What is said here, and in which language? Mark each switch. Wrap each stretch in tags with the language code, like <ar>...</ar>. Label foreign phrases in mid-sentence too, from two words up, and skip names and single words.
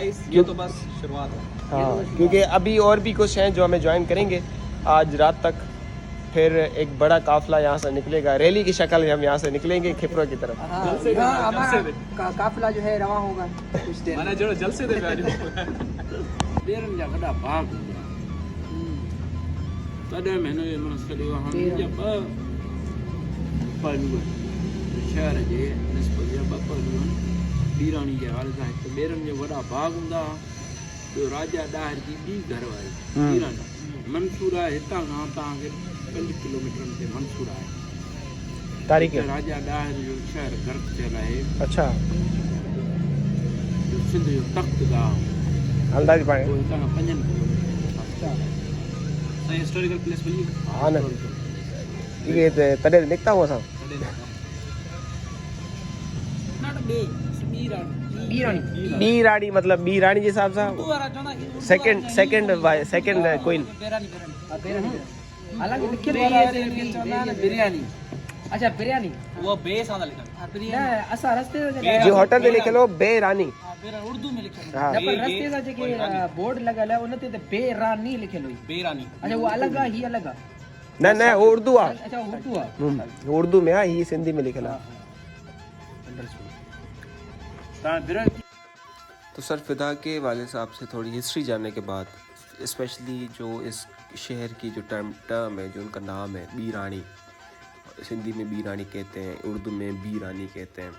<hi>गाइस ये तो बस शुरुआत है। हाँ, क्योंकि अभी और भी कुछ हैं जो हमें ज्वाइन करेंगे आज रात तक। फिर एक बड़ा काफिला यहाँ से निकलेगा, रैली की शक्ल में हम यहाँ से निकलेंगे खिपरो की तरफ। हमारा काफिला जो है रवा होगा कुछ देर। मैंने जो जलसे दे बैठो</hi> <sd>बेरन जा वॾा भाग तॾहिं महिनो इहो माना सॼो हाणे जा ॿ पहलू शहर जे निस्बत जा ॿ पहलू आहिनि। ॿीराणी जे हाल सां हिकु ॿेरनि जो वॾा बाग हूंदा हुआ, ॿियो राजा ॾाहिर जी ॿी घरवारी ॿीराणी। मंसूर आहे हितां खां तव्हांखे 5 किलोमीटर ते मंसूर आहे। तारीख़ राजा ॾाहिर जो शहर गर्क थियल आहे। अच्छा, जो सिंध जो तख़्त गांव अंदाज़ पाए पोइ हितां खां 5 किलोमीटर। सही</sd> <en>historical place</en> <sd>बनी हाँ न, ये तॾहिं निकिता हुआ असां। ॿी राणी मतलब ॿी राणी जे हिसाब सां</sd> <en>second queen.</en> <sd>हालांकि लिखियल वाला बिरयानी। अच्छा बिरयानी</sd> <hi>वो बे सादा लिखा</hi> <sd>न असां रस्ते जो जगह जी होटल ते लिखियलु बे रानी।</sd> <hi>उर्दू में लिखा</hi> <sd>हाँ, न पर रस्ते जा जेके बोर्ड लॻल आहे उन ते बेरानी लिखियल हुई। बेरानी। अच्छा वो अलग आहे, ही अलग आहे। न वो उर्दू आहे। अच्छा उर्दू आहे। उर्दू में आहे, ही सिंधी में लिखियलु आहे।</sd> <hi>तो सर फिदा के वाले साहब से थोड़ी हिस्ट्री जानने के बाद स्पेशली जो इस शहर की जो टर्म है, जो उनका नाम है बीरानी, सिंधी में बीरानी कहते हैं, उर्दू में बीरानी कहते हैं।</hi>